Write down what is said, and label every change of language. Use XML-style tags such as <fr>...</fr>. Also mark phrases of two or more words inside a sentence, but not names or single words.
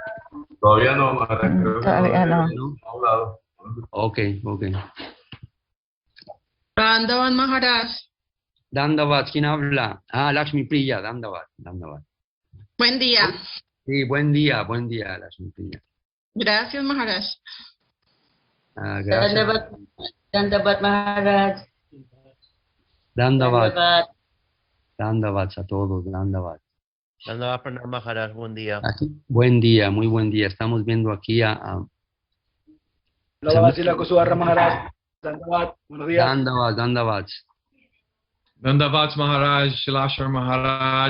<es>Todavía no, Maharaj. Todavía no. A un lado. Ok. Dandavat Maharaj. Dandavat, ¿quién habla? Ah, Lakshmi Priya, Dandavat. Buen día. Sí, buen día, Lakshmi Priya. Gracias, Maharaj. Gracias. Dandavat Maharaj. Dandavat a todos, Dandavat. Dandavat Pranam Maharaj, buen día. Aquí, buen día, muy buen día. Estamos viendo aquí a Dandavat Sila Kusuvarra Maharaj. Dandavat, buenos días. Dandavat. Dandavat Maharaj, Shilashar Maharaj.</es>